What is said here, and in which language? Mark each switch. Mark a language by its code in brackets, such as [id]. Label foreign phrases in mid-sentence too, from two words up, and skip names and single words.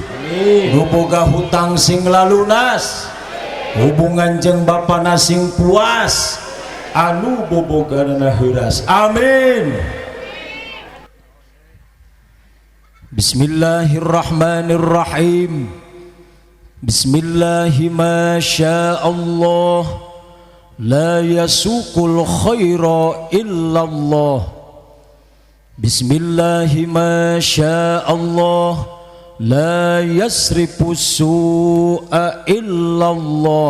[su] Nu boga hutang sing lalunas, hubungan jeung bapana sing puas, anu bobogana heuras, amin. [ar] بسم الله الرحمن الرحيم. بسم الله ما شاء الله، لا يسوق الخير إلا الله. بسم الله ما شاء الله، لا يصرف السوء إلا الله.